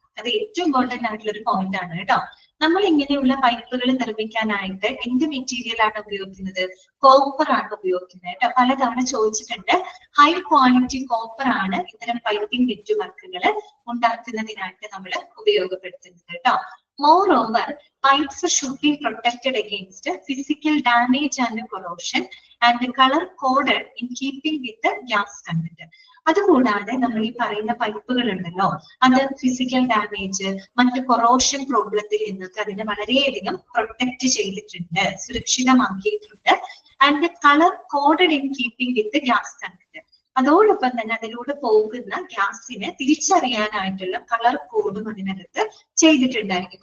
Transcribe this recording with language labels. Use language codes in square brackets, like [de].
[ml] അത് ഏറ്റവും ഇമ്പോർട്ടന്റ് ആയിട്ടുള്ള ഒരു പോയിന്റ് ആണ് കേട്ടോ. നമ്മൾ ഇങ്ങനെയുള്ള പൈപ്പുകൾ നിർമ്മിക്കാനായിട്ട് എന്ത് മെറ്റീരിയൽ ആണ് ഉപയോഗിക്കുന്നത്? കോപ്പർ ആണ് ഉപയോഗിക്കുന്നത് കേട്ടോ. പലതവണ ചോദിച്ചിട്ടുണ്ട്. ഹൈ ക്വാളിറ്റി കോപ്പർ ആണ് ഇത്തരം പൈപ്പിംഗ് നെറ്റ്വർക്കുകൾ ഉണ്ടാക്കുന്നതിനായിട്ട് നമ്മൾ ഉപയോഗപ്പെടുത്തുന്നത് കേട്ടോ. [en] Moreover, pipes should be protected against physical damage and corrosion and color coded in keeping with the gas content. [ml] അതുകൂടാതെ നമ്മൾ ഈ പറയുന്ന പൈപ്പുകൾ ഉണ്ടല്ലോ, അത് ഫിസിക്കൽ ഡാമേജ്, മറ്റ് കൊറോഷൻ പ്രോബ്ലത്തിൽ നിന്നൊക്കെ അതിനെ വളരെയധികം പ്രൊട്ടക്ട് ചെയ്തിട്ടുണ്ട്, സുരക്ഷിതമാക്കിയിട്ടുണ്ട്. [en] And colour coded in keeping with gas content. [ml] അതോടൊപ്പം തന്നെ അതിലൂടെ പോകുന്ന ഗ്യാസിനെ തിരിച്ചറിയാനായിട്ടുള്ള കളർ കോഡും അതിനകത്ത് ചെയ്തിട്ടുണ്ടായിരിക്കും.